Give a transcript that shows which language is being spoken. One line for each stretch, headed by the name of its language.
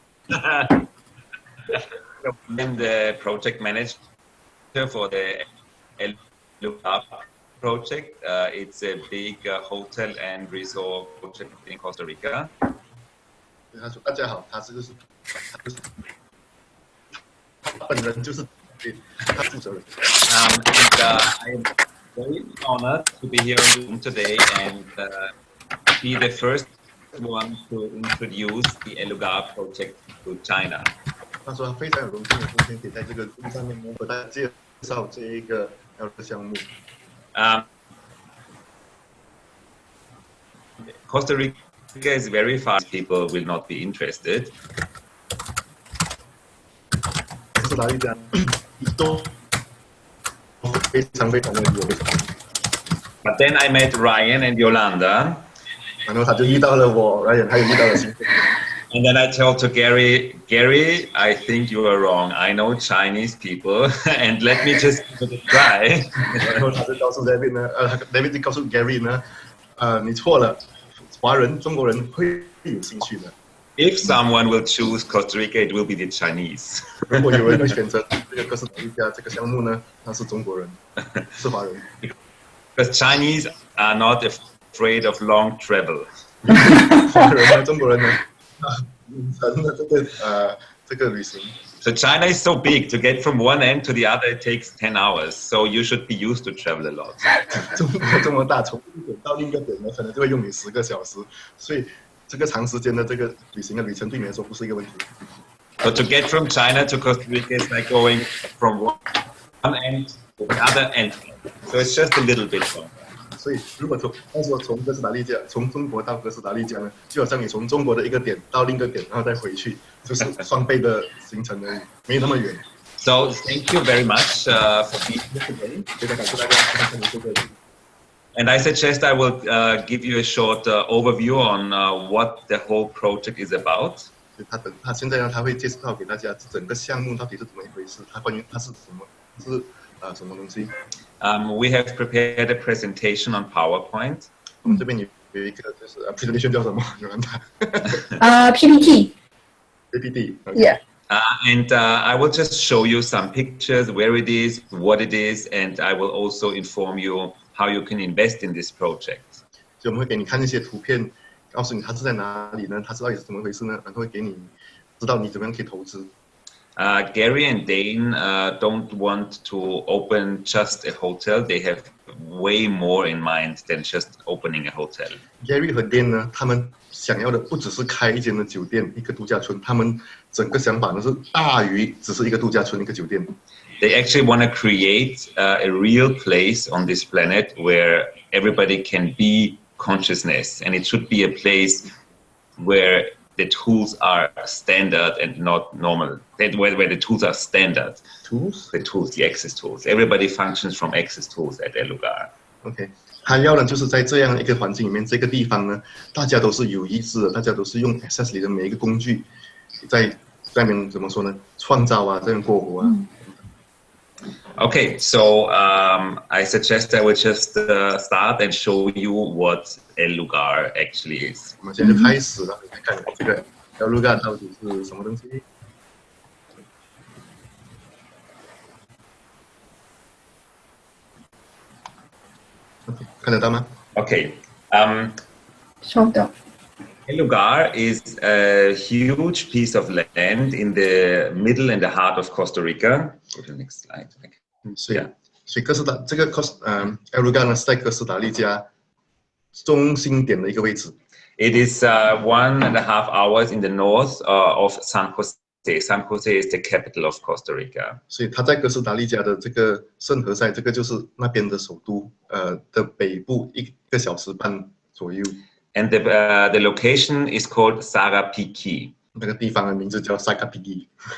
English: I'm the project manager for the Lugar project. It's a big hotel and resort project in Costa Rica.
Chinese: 他说：“大家好，他本人就是他负责人。”
English: And I am very honored to be here in the room today and be the first one to introduce the Lugar project to China.
Chinese: 他说：“他非常有荣幸，今天可以在这个路上面和大家介绍这一个项目。”
English: Costa Rica is very fast. People will not be interested. But then I met Ryan and Yolanda. And then I told to Gary, I think you are wrong. I know Chinese people, and let me just give it a try.
Chinese: 然后他就告诉 David 呢，David 就告诉 Gary 呢，你错了。华人、中国人会有兴趣的。
English: If someone will choose Costa Rica, it will be the Chinese.
Chinese: 如果有人会选择这个哥斯达黎加这个项目呢，那是中国人，是华人。
English: Because Chinese are not afraid of long travel.
Chinese: 华人呢，中国人呢，长的这个旅行。
English: So China is so big, to get from one end to the other it takes 10 hours. So you should be used to travel a lot.
Chinese: 中国这么大，从一个点到另一个点呢，可能就会用你10个小时，所以这个长时间的这个旅程对你来说不是一个问题。
English: So to get from China to Costa Rica is like going from one end to the other end. So it's just a little bit fun.
Chinese: 所以，如果从哥斯达黎加，从中国到哥斯达黎加呢，就好像你从中国的一个点到另一个点，然后再回去，就是双倍的行程而已，没那么远。
English: So thank you very mumuch for being here today.
Chinese: 非常感谢大家参与这个。
English: And I suggest I will give you a short overview on what the whole project is about.
Chinese: 他现在呢，他会介绍给大家整个项目到底是怎么一回事，它是什么，是什么东西。
English: We have prepared a presentation on PowerPoint.
Chinese: 我们这边有一个就是presentation 叫什么？
English: PPT. PPT. Yeah. And I will just show you some pictures, where it is, what it is, and I will also inform you how you can invest in this project.
Chinese: 所以我们会给你看一些图片，告诉你它是在哪里呢？它到底是怎么回事呢？然后会给你知道你怎么样可以投资。
English: Gary and Dane don't want to open just a hotel. They have way more in mind than just opening a hotel.
Chinese: Gary 和 Dane 呢，他们想要的不只是开一间的酒店、一个度假村，他们整个想法呢是大于只是一个度假村、一个酒店。
English: They actually want to create a real place on this planet where everybody can be consciousness, and it should be a place where the tools are standard and not normal. Where the tools are standard. Tools? The tools, the access tools. Everybody functions from access tools at Lugar.
Chinese: OK， 他要的就是在这样一个环境里面，这个地方呢，大家都是有意识的，大家都是用 access 里的每一个工具，在那边怎么说呢？创造啊，这样过活啊。
English: Okay, so I suggest I will just start and show you what a Lugar actually is.
Chinese: 我们现在就开始了，来看这个 Lugar 到底是什么东西。看得到吗
English: Okay.
Chinese: 稍等。
English: Lugar is a huge piece of land in the middle and the heart of Costa Rica. Go to the next slide.
Chinese: 所以哥斯达这个Lugar 呢是在哥斯达黎加中心点的一个位置。
English: It is 1.5 hours in the north of San Jose. San Jose is the capital of Costa Rica.
Chinese: 所以它在哥斯达黎加的这个圣何塞，这个就是那边的首都的北部1个小时半左右。
English: And the location is called Sarapiquí.
Chinese: 那个地方的名字叫萨卡皮基。